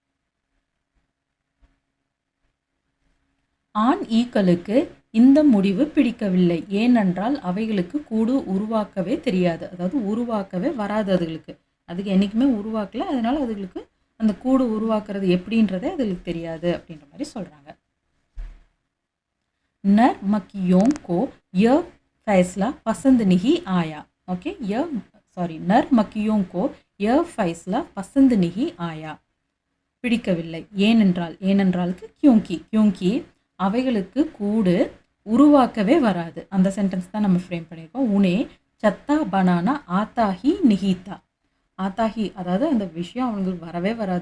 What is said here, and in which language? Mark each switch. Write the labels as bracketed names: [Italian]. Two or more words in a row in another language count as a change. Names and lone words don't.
[Tamil] ஆண் ஈக்களுக்கு இந்த முடிவு பிடிக்கவில்லை, ஏனென்றால் அவைகளுக்கு கூடு உருவாக்கவே தெரியாது. அதாவது உருவாக்கவே வராது அதுகளுக்கு, அதுக்கு என்றைக்குமே உருவாக்கல, அதனால அதுகளுக்கு அந்த கூடு உருவாக்குறது எப்படின்றதே அதுகளுக்கு தெரியாது அப்படின்ற மாதிரி சொல்கிறாங்க. [Hindi] नर मक्खियों को यह फैसला पसंद नहीं आया. ओके, नर मक्खियों को यह फैसला पसंद नहीं आया. [Tamil] பிடிக்கவில்லை, ஏனென்றால், ஏனென்றாலுக்கு [Hindi] क्योंकि, क्योंकि [Tamil] அவைகளுக்கு கூடு உருவாக்கவே வராது. அந்த சென்டென்ஸ் தான் நம்ம ஃப்ரேம் பண்ணியிருக்கோம். [Hindi] उन्हें छत्ता बनाना आता ही नहीं था. [Tamil] ஆத்தாஹி அதாவது அந்த விஷயம் அவங்களுக்கு வரவே வராது.